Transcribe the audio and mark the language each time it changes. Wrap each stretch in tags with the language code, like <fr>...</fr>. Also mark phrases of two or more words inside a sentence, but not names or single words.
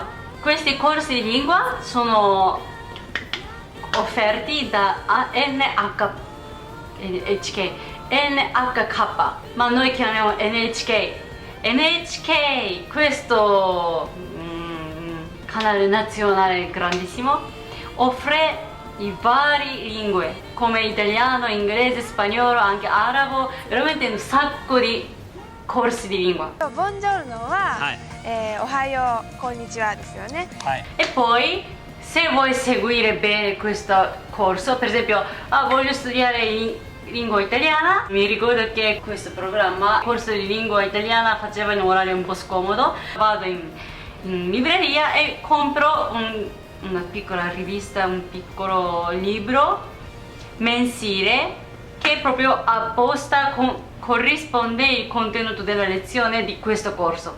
<it>Questi corsi di lingua sono offerti da NHK, ma noi chiamiamo NHK, questo canale nazionale grandissimo, offre i vari lingue come italiano, inglese, spagnolo, anche arabo, veramente un sacco di corsi di lingua.</it> <ja>Buongiorno は、おはよう、こんにちはですよね。</ja> <it>E poi se vuoi seguire bene questo corso, per esempio, voglio studiare lingua italiana, mi ricordo che questo programma, corso di lingua italiana, faceva in un orario un po' scomodo, vado in libreria e compro una piccola rivista, un piccolo libro mensile che proprio apposta corrisponde il contenuto della lezione di questo corso.</it>